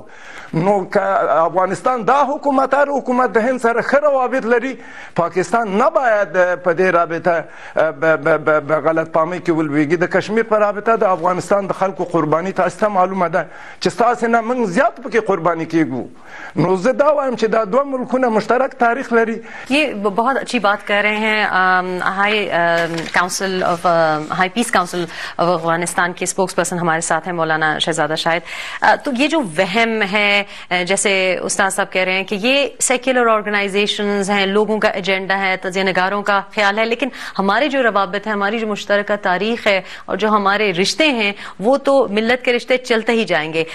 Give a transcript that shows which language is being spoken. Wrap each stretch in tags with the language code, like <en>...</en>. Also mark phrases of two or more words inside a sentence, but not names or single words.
<ps>نو که افغانستان دا حکومت د هند سره ښه روابط لري، پاکستان نه باید په دې رابطه به غلط فهمۍ کې ولویږي. د کشمیر په رابطه د افغانستان د خلکو قرباني تاسو ته معلومه ده چې ستاسې نه موږ زیات پکې قرباني کیږو. نو زه دا وایم چې دا دوه ملکونه مشترک تاریخ لري.</ps> <ur>یہ بہت اچھی بات کہہ رہے ہیں. ہائی پیس کاؤنسل آف افغانستان کے</ur> <en>spokesperson</en> <ur>ہمارے ساتھ ہیں مولانا شہزادہ شاہد. تو یہ جو وہم ہے، جیسے استاد صاحب کہہ رہے ہیں کہ یہ</ur> <en>secular organizations</en> <ur>ہیں، لوگوں کا ایجنڈا ہے، تجزیہ نگاروں کا خیال ہے، لیکن ہمارے جو روابط ہیں، ہماری جو مشترکہ تاریخ ہے اور جو ہمارے رشتے ہیں وہ تو ملت کے رشتے چلتے ہی جائیں گے.</ur>